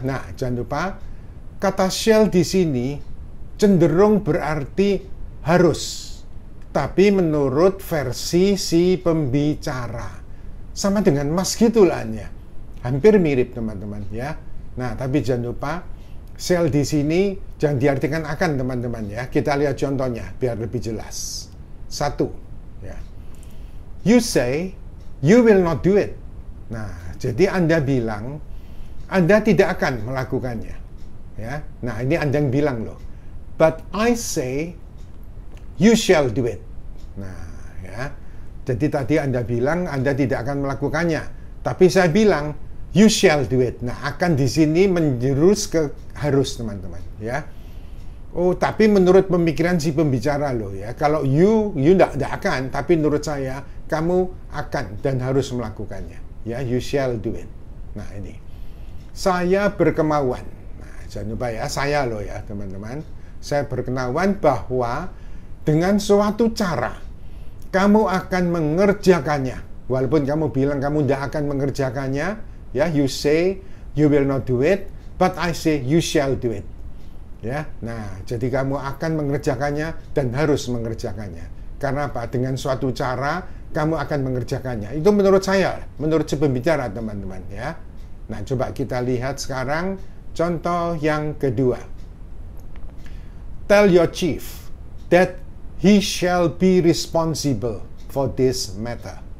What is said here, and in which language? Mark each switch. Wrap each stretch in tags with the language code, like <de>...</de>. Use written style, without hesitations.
<id>Nah, jangan lupa kata shall di sini cenderung berarti harus, tapi menurut versi si pembicara sama dengan mas gitulannya, hampir mirip teman-teman ya. Nah, tapi jangan lupa shall di sini jangan diartikan akan teman-teman ya. Kita lihat contohnya biar lebih jelas. Satu ya,</id> <en>you say you will not do it.</en> <id>Nah, jadi Anda bilang Anda tidak akan melakukannya ya. Nah, ini Anda yang bilang loh,</id> <en>but I say you shall do it.</en> <id>Nah ya, jadi tadi Anda bilang Anda tidak akan melakukannya, tapi saya bilang</id> <en>you shall do it.</en> <id>Nah, akan di sini menjurus ke harus teman-teman ya. Oh, tapi menurut pemikiran si pembicara loh ya, kalau you tidak akan, tapi menurut saya kamu akan dan harus melakukannya ya,</id> <en>you shall do it.</en> <id>Nah, ini saya berkemauan. Nah, jangan lupa ya, saya loh ya teman-teman, saya berkemauan bahwa dengan suatu cara kamu akan mengerjakannya, walaupun kamu bilang kamu tidak akan mengerjakannya ya.</id> <en>You say you will not do it, but I say you shall do it ya.</en> <id>Nah, jadi kamu akan mengerjakannya dan harus mengerjakannya. Karena apa? Dengan suatu cara kamu akan mengerjakannya. Itu menurut saya, menurut si pembicara teman-teman ya. Nah, coba kita lihat sekarang contoh yang kedua.</id> <en>Tell your chief that he shall be responsible for this matter.</en>